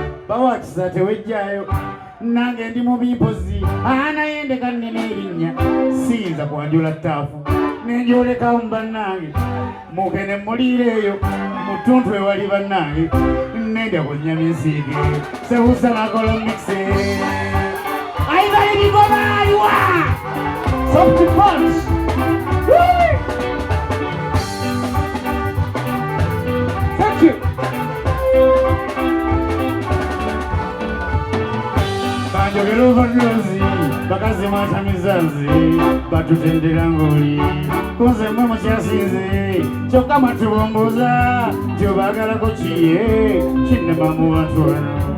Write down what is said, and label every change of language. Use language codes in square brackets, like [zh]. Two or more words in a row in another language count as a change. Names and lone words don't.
[lg] Bawakisa tewejjayo, nange ndi mu bimpozi, aa, naye ndeka nnene erinnya, siyinza kwanjula ttaafu, ne njoleka mu bannange, muke ne muliira eyo, mu ttuntu ewali bannange, nendya ku nnyama ensiige, sebusa nakola mixe. Ayiba ebigoba ayiwa! [en] Soft punch! Woo! Thank you. [lg] Banjogera overdose, bakazi mwatamiza nze, batutendera ng'oli. Kunze mmwe mukyasinze, kyokka mwatubomboza, nti obaagalako kiye, kinnema mu bantu bano.